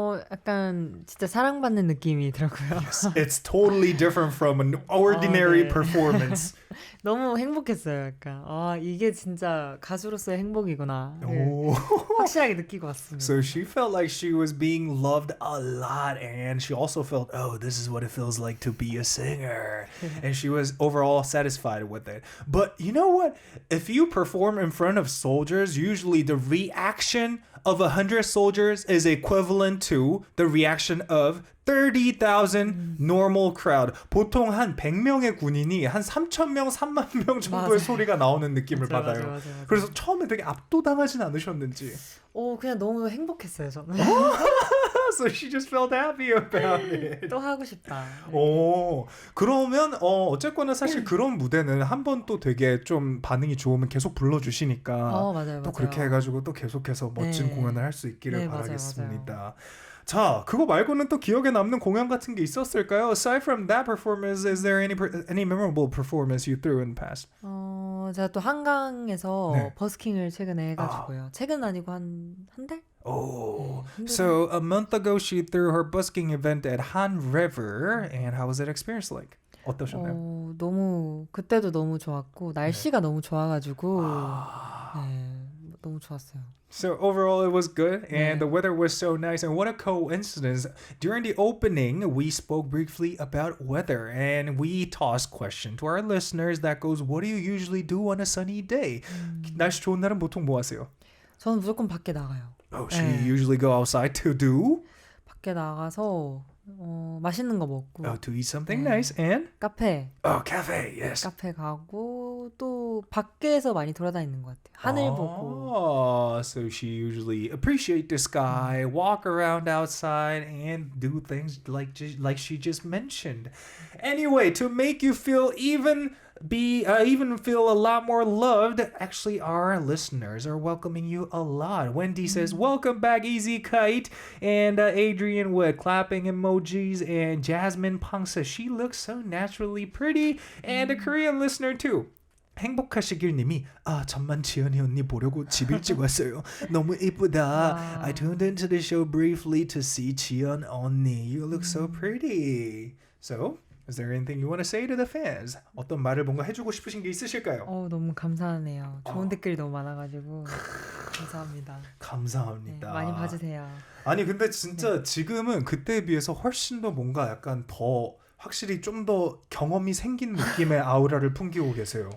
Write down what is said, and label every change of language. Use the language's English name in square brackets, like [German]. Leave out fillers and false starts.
[Korean] 약간 진짜 사랑받는 느낌이 들었고요. [English] It's totally different from an ordinary [Korean] 네. [English] performance. [Korean] 너무 행복했어요. 약간 이게 진짜 가수로서의 행복이구나. 확실하게 느끼고 왔습니다. [English] So she felt like she was being loved a lot, and she also felt, oh, this is what it feels like to be a singer. And she was overall satisfied with it. But you know what? If you perform in front of soldiers, usually the reaction of 100 soldiers is equivalent to the reaction of 30,000 normal crowd. [Korean] 보통 한 100명의 군인이 한 3,000명, 3만 명 정도의 맞아요. 소리가 나오는 느낌을 맞아요, 받아요. 맞아요. 그래서 처음에 되게 압도당하진 않으셨는지. 그냥 너무 행복했어요, 저는. [English] So she just felt happy about it. [Korean] 또 하고 싶다. 그러면 어쨌거나 사실 그런 무대는 한 번 또 되게 좀 반응이 좋으면 계속 불러주시니까 맞아요, 또 맞아요. 그렇게 해가지고 또 계속해서 멋진 네. 공연을 할 수 있기를 네, 맞아요, 바라겠습니다. 맞아요. 자, 그거 말고는 또 기억에 남는 공연 같은 게 있었을까요? [English] Aside from that performance, is there any memorable performance you threw in the past? [Korean] 제가 또 한강에서 네. 버스킹을 최근에 해가지고요. 최근 아니고 한 달? [English] Oh, so a month ago she threw her busking event at Han River, and how was that experience like? [Korean] 어떠셨나요? 그때도 너무 좋았고 날씨가 너무 좋아가지고 너무 좋았어요. [English] So overall, it was good, and the weather was so nice. And what a coincidence! During the opening, we spoke briefly about weather, and we tossed question to our listeners that goes, "What do you usually do on a sunny day?" [Korean] 날씨 좋은 날은 보통 뭐 하세요? 저는 무조건 밖에 나가요. [English] Oh, so you usually go outside to do? [Korean] 밖에 나가서 맛있는 거 먹고 [English] Oh, to eat something nice, and? [Korean] 카페 [English] Cafe, yes. [Korean] 카페 가고 또 밖에서 많이 돌아다니는 것 같아요. 하늘 보고. [English] So she usually appreciate the sky, walk around outside, and do things like she just mentioned. Anyway, to make you feel even feel a lot more loved, actually our listeners are welcoming you a lot. Wendy says, welcome back, lzykite, and Adrian with clapping emojis, and Jasmine Pang says, she looks so naturally pretty, and a Korean listener too. [Korean] 행복하시길 님이 잠만 지연이 언니 보려고 집 일찍 왔어요. 너무 이쁘다. [English] I tuned into the show briefly to see 지연 언니. You look so pretty. So, is there anything you want to say to the fans? [Korean] 어떤 말을 뭔가 해주고 싶으신 게 있으실까요? 너무 감사하네요. 좋은 댓글이 너무 많아가지고 감사합니다. 감사합니다. 네, 많이 봐주세요. 아니 근데 진짜 지금은 그때에 비해서 훨씬 더 뭔가 약간 더 확실히 좀 더 경험이 생긴 느낌의 아우라를 풍기고 계세요.